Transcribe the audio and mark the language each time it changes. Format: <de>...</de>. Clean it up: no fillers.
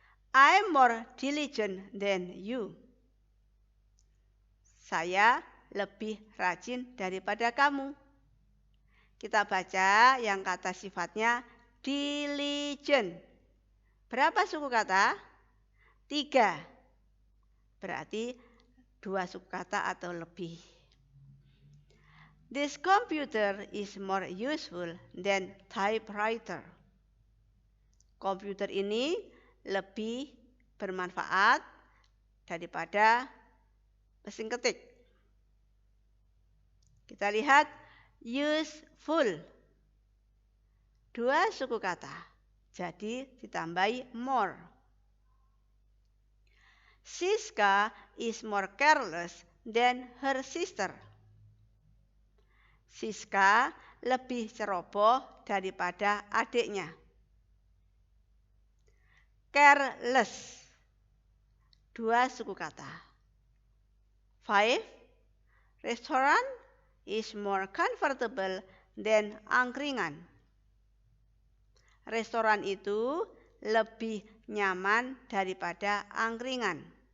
<en>I'm more diligent than you.</en> <id>Saya lebih rajin daripada kamu. Kita baca yang kata sifatnya diligent. Berapa suku kata? 3. Berarti 2 suku kata atau lebih.</id> <en>This computer is more useful than typewriter.</en> <id>Komputer ini lebih bermanfaat daripada mesin ketik. Kita lihat useful. 2 suku kata. Jadi ditambahi more.</id> <en>Siska is more careless than her sister.</en> <id>Siska lebih ceroboh daripada adiknya. Careless. 2 suku kata. 5.</id> <en>Restaurant is more comfortable than angkringan.</en> <id>Restoran itu lebih nyaman daripada angkringan.</id>